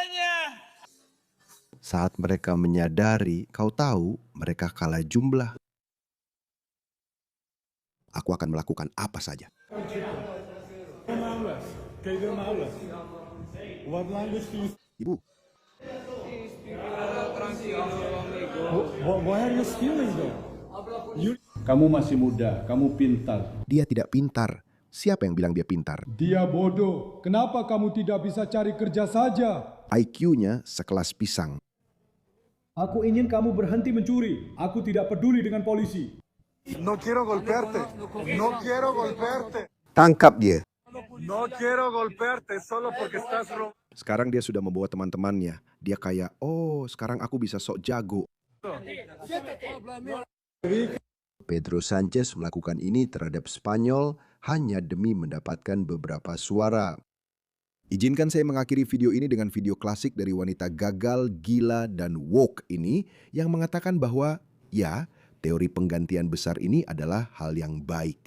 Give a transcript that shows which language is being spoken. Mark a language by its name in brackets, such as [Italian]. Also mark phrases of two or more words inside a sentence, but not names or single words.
[Indonesian] Kameranya. Saat mereka menyadari, kau tahu, mereka kalah jumlah. Aku akan melakukan apa saja. Ibu, [English] Why are you stealing though? [Indonesian] Kamu masih muda, kamu pintar. dia tidak pintar. Siapa yang bilang dia pintar? Dia bodoh. Kenapa kamu tidak bisa cari kerja saja? IQ-nya sekelas pisang. Aku ingin kamu berhenti mencuri. Aku tidak peduli dengan polisi. [Spanish] No quiero golpearte. No quiero golpearte. [Indonesian] Tangkap dia. [Spanish] No quiero golpearte solo porque estás robando. [Indonesian] Sekarang dia sudah membawa teman-temannya. Dia kayak, oh sekarang aku bisa sok jago. Pedro Sanchez melakukan ini terhadap Spanyol hanya demi mendapatkan beberapa suara. Izinkan saya mengakhiri video ini dengan video klasik dari wanita gagal, gila, dan woke ini yang mengatakan bahwa, ya, teori penggantian besar ini adalah hal yang baik.